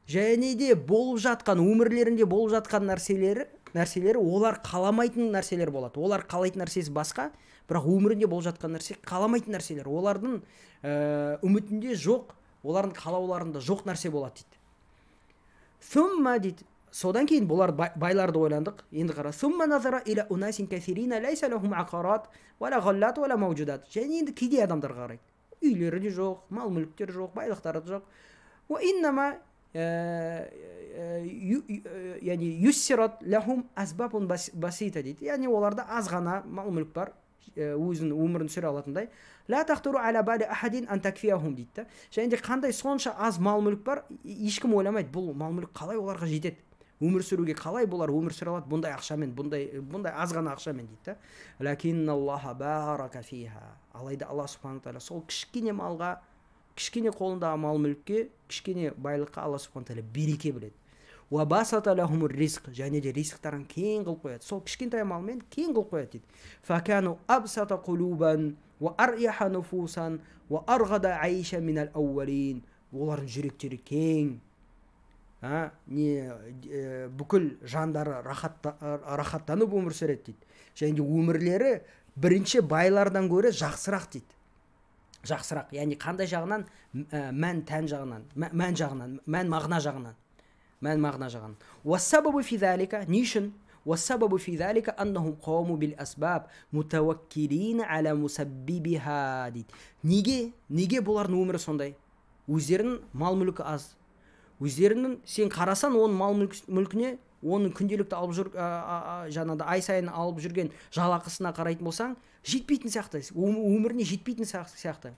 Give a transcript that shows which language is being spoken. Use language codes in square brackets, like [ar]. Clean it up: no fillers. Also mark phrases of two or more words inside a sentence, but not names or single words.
[kk] және де болып жатқан өмірлерінде болып жатқан нәрселері олар қаламайтын нәрселер болады. Олар қалайтын нәрсесі басқа, бірақ өмірінде болып жатқан нәрсе қаламайтын нәрселер. Олардың үмітінде жоқ, олардың қалауларында жоқ нәрсе болады дейді. Сумма дейді. Содан кейін бұлар байларды ойландық. Енді қара. [ar] ثم نظر إلى أناس كافرين ليس لهم عقارات ولا غلات ولا موجودات. [kk] Және енді кедей адамдарға қарайды. Үйлері де жоқ, мал мүліктері жоқ, байлықтары да жоқ. [ar] وإنما يعني يسرت لهم أسباب بسيطة дейді. [kk] Яғни оларда аз ғана мал мүлік бар, өзінің өмірін сүре алатындай. [ar] لا تخطر على بال أحد أن تكفيهم дейді. [kk] Және де қандай сонша аз мал мүлік бар, ешкім ойламайды, бұл мал мүлік қалай оларға жетеді. Өмір сүруге қалай бұлар өмір сүре алады бұндай ақшамен, бұндай аз ғана ақшамен дейді. [ar] لكن الله بارك فيها. [kk] Алайда Алла субхану тағала сол кішкене малға, кішкене қолындағы мал мүлікке, кішкене байлыққа Алла субхану тағала береке біледі. [ar] وبسط لهم الرزق, [kk] және де ризықтарын кең қылып қояды. Сол кішкентай малмен кең қылып қояды дейді. [ar] فكانوا أبسط قلوبا وأروح نفوسا وأرغد عيشا من الأولين. [kk] Олардың жүректері кең, бүкіл жандары рахаттанып өмір сүреді дейді. Және де өмірлері бірінші байлардан гөрі жақсырақ дейді. Жақсырақ, яғни қандай жағынан? Мән тән жағынан, мән жағынан, мән мағына жағынан. [ar] والسبب في ذلك, нишін? والسبب في ذلك أنهم قاموا بالأسباب متوكلين على مسببها дейді. [kk] Неге бұлардың өмірі сондай? Өздерінің мал мүлкі аз. Өздерінің, сен қарасан, оның мал мүлкіне, оның күнделікті алып жүр, жаңада ай сайын алып жүрген жалақысына қарайтын болсаң, жетпейтін сияқты, өміріне жетпейтін сияқты.